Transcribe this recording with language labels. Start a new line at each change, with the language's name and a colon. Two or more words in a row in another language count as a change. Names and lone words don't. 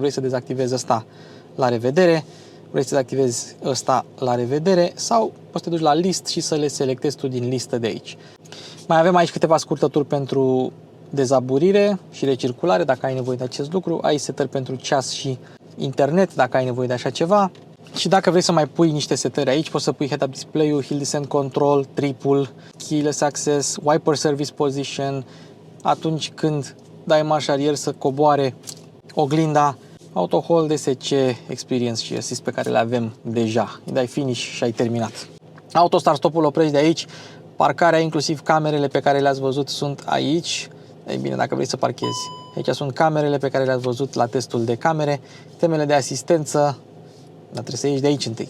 Romanian: Vrei să dezactivezi ăsta, la revedere. Vrei să dezactivezi ăsta, la revedere, sau poți să te duci la list și să le selectezi tu din listă de aici. Mai avem aici câteva scurtături pentru dezaburire și recirculare, dacă ai nevoie de acest lucru. Ai setări pentru ceas și internet, dacă ai nevoie de așa ceva. Și dacă vrei să mai pui niște setări aici, poți să pui
English: head-up display-ul, hill descent control, triple, keyless access, wiper service position,
Romanian: atunci când dai marș arier să coboare oglinda,
English: auto hold,
Romanian: SC, experience și assist pe care le avem deja. Îi dai finish și ai terminat.
English: Auto start stop-ul
Romanian: oprești de aici, parcarea, inclusiv camerele pe care le-ați văzut sunt aici. Ei bine, dacă vrei să parchezi. Aici sunt camerele pe care le-ați văzut la testul de camere, temele de asistență, dar trebuie să ieși de aici întâi.